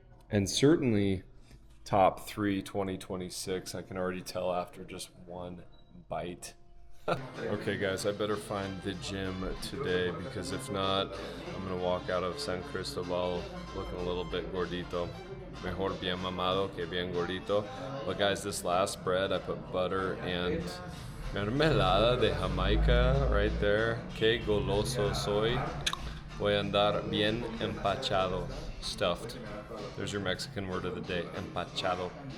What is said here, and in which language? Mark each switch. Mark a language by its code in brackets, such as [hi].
[en] And certainly top 3 2026, I can already tell after just one bite. Okay guys, I better find the gym today because if not, I'm gonna walk out of San Cristóbal looking a little bit gordito. [es] Mejor bien mamado que bien gordito. [en] But guys, this last bread, I put butter and [es] mermelada de Jamaica [en] right there. [es] Que goloso soy. Voy a andar bien empachado, [en] stuffed. There's your Mexican word of the day, empachado.